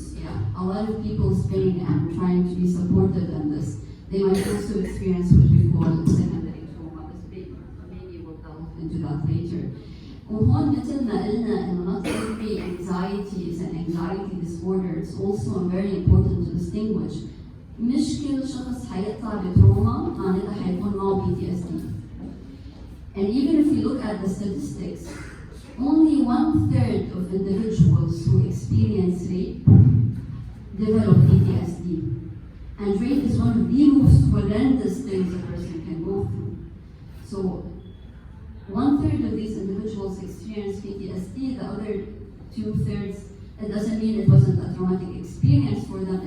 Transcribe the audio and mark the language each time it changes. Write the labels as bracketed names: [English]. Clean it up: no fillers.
[English] Yeah, a lot of people's pain and trying to be supported in this. They might also experience what we call secondary trauma, but maybe we'll delve into that later. [Arabic] وهون مثل ما قلنا إنه [English] not every anxiety is an anxiety disorder. It's also very important to distinguish. [Arabic] مش كل شخص حيطلع بتروما معناتها حيكون معه PTSD. [English] And even if we look at the statistics, only 1/3 of individuals who experience rape develop PTSD. And rape is one of the most horrendous things a person can go through. So 1/3 of these individuals experience PTSD, the other 2/3, it doesn't mean it wasn't a traumatic experience for them.